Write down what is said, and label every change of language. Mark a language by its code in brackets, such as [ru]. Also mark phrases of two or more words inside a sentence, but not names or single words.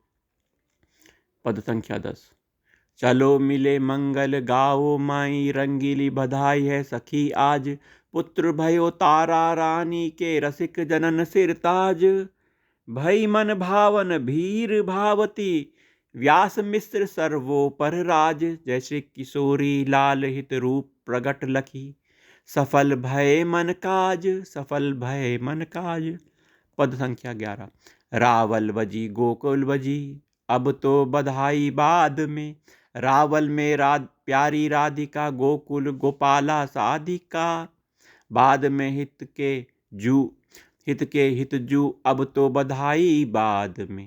[hi] पद संख्या 10। [bra] चलो मिले मंगल गाओ, माई रंगीली बधाई है सखी आज। पुत्र भयो तारा रानी के, रसिक जनन सिरताज। भई मन भावन भीर भावती, व्यास मिश्र सर्वोपर राज। जैसे किशोरी लाल हित रूप प्रगट लखी, सफल भय मन काज, सफल भय मन काज। [hi] पद संख्या 11। [bra] रावल बजी गोकुल बजी, अब तो बधाई बाद में। रावल में प्यारी राधिका, गोकुल गोपाला साधिका। बाद में हित के हित जू, अब तो बधाई बाद में।